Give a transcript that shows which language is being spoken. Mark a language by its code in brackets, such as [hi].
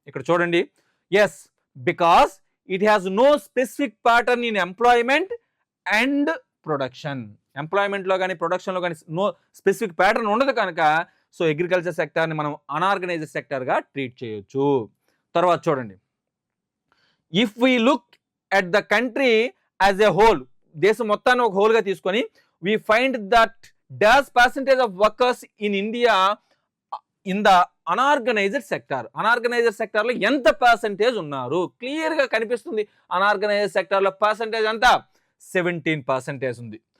[te] ఇక్కడ చూడండి, [en] Yes, because it has no specific pattern in employment and production. [te] ఎంప్లాయ్మెంట్లో కానీ ప్రొడక్షన్లో కానీ నో స్పెసిఫిక్ ప్యాటర్న్ ఉండదు కనుక సో అగ్రికల్చర్ సెక్టార్ని మనం అనార్గనైజ్డ్ సెక్టార్గా ట్రీట్ చేయొచ్చు. తర్వాత చూడండి, [en] if we look at the country as a whole, [te] దేశం మొత్తాన్ని ఒక హోల్గా తీసుకొని, [en] we find that dash percentage of workers in India in the unorganized sector. [te] Unorganised సెక్టార్లో ఎంత పర్సంటేజ్ ఉన్నారు? క్లియర్గా కనిపిస్తుంది. అనార్గనైజ్డ్ సెక్టార్లో పర్సంటేజ్ అంతా 17% ఉంది.